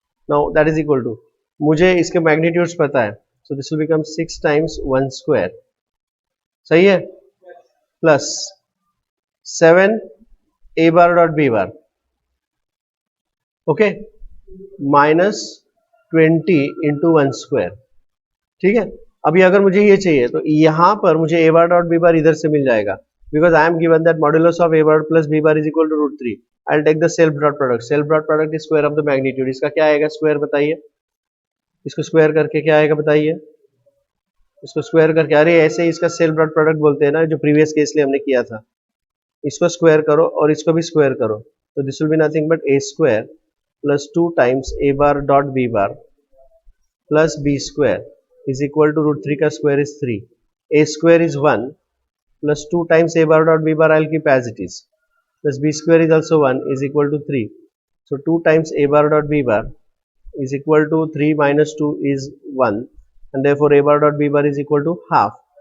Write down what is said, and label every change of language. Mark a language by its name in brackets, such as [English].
[English] Now that is equal to, [Hindi] मुझे इसके magnitudes पता है, [English] so this will become 6 times 1 square. सही है? Plus 7a bar dot b bar, okay, minus 20 into 1 square. [Hindi] ठीक है. अभी अगर मुझे ये चाहिए तो यहाँ पर मुझे a bar dot b bar इधर से मिल जाएगा, [English] Because I am given that modulus of a bar plus b bar is equal to √3. I will take the self dot product. Self dot product is square of the magnitude. [Hindi] इसका क्या आएगा square बताइए? इसको square करके क्या आएगा बताइए? इसको स्क्वायर करके, अरे ऐसे ही इसका सेल्फ डॉट प्रोडक्ट बोलते हैं ना, जो प्रीवियस केस लिए हमने किया था. [English] इसको स्क्वायर करो और इसको भी स्क्वायर करो, तो this will be nothing but a square plus 2 times a bar dot b bar plus b square is equal to √3 का square is 3. A square is 1 plus 2 times a bar dot b bar I'll keep as it is plus b square is also 1 is equal to 3. So 2 times a bar dot b bar is equal to 3 minus 2 is 1 and therefore a bar dot b bar is equal to half.